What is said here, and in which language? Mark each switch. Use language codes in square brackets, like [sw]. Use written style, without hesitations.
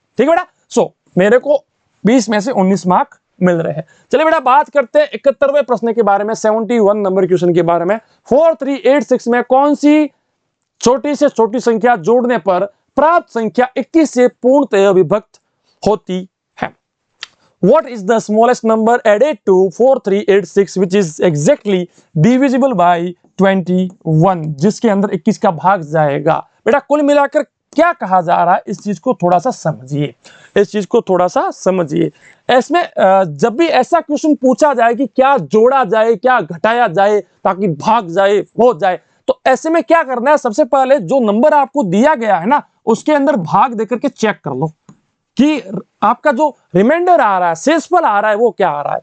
[hi] ठीक है बेटा, सो मेरे को 20 में से 19 मार्क मिल रहे हैं। चलिए बेटा बात करते हैं 71वें प्रश्न के बारे में, 71 नंबर क्वेश्चन के बारे में। 4386 में कौन सी छोटी से छोटी संख्या जोड़ने पर प्राप्त संख्या 21 से पूर्णतः विभक्त होती है? [en] What is the smallest number added to 4386 which is exactly divisible by 21, [hi] जिसके अंदर 21 का भाग जाएगा? बेटा कुल मिलाकर क्या कहा जा रहा है, इस चीज को थोड़ा सा समझिए, इस चीज को थोड़ा सा समझिए। इसमें जब भी ऐसा क्वेश्चन पूछा जाए कि क्या जोड़ा जाए, क्या घटाया जाए ताकि भाग जाए, हो जाए, तो ऐसे में क्या करना है? सबसे पहले जो नंबर आपको दिया गया है ना, उसके अंदर भाग देकर के चेक कर लो कि आपका जो रिमाइंडर आ रहा है, शेषफल आ रहा है, वो क्या आ रहा है।